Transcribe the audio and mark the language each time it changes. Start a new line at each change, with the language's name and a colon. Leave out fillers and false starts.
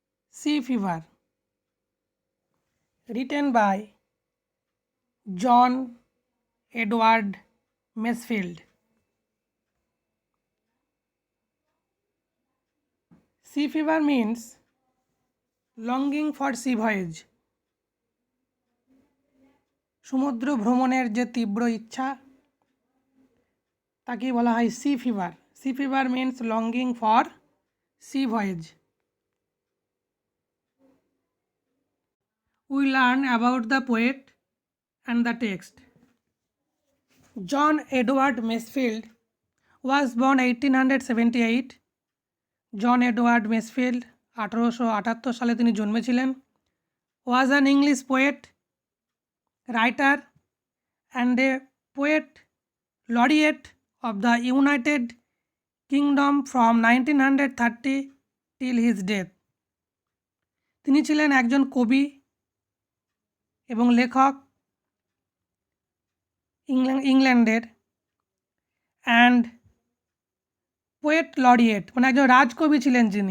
English: Sea fever, written by John Edward Masefield. Sea fever means longing for sea voyage.
Bangla: সমুদ্র ভ্রমণের যে তীব্র ইচ্ছা তাকেই বলা হয় C fever.
English: Sea fever means longing for sea voyage. We learn about the poet and the text. John Edward Masefield was born 1878.
Bangla: John Edward মেসফিল্ড 1878 সালে তিনি জন্মেছিলেন.
English: was an English poet, writer and a poet laureate of the United Kingdom from 1930 till his death.
Bangla: তিনি ছিলেন একজন কবি এবং লেখক ইংল্যান্ডের,
English: and poet laureate
Bangla: মানে একজন রাজকবি ছিলেন.